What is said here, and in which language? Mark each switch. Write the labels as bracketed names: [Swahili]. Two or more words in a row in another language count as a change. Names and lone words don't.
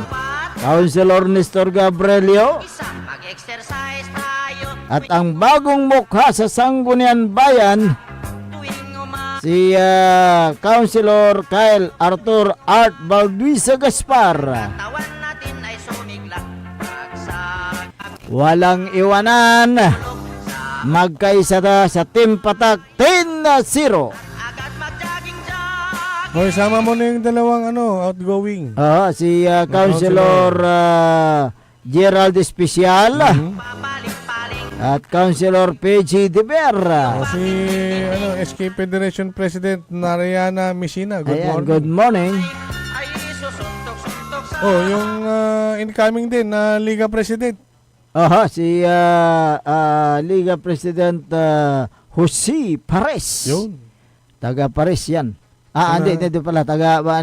[Filipino] Councilor Nestor Gabrielio, at ang bagong mukha sa Sangguniang Bayan, si Councilor Kyle Arthur Art Balduisa Gaspar. Walang iwanan, magkaisa sa Team Patak, 10-0. Hoy, sama mo na yung dalawang outgoing. Si Councilor Gerald Especial at Councilor PG De Vera. Si SK Federation President Nariana Messina. [English] Good [Filipino] Ayan, [English] morning. good morning. [Filipino] Yung incoming din na Liga President. Si Liga President Jose Pares. Yun. Taga Pares yan. Hindi pala.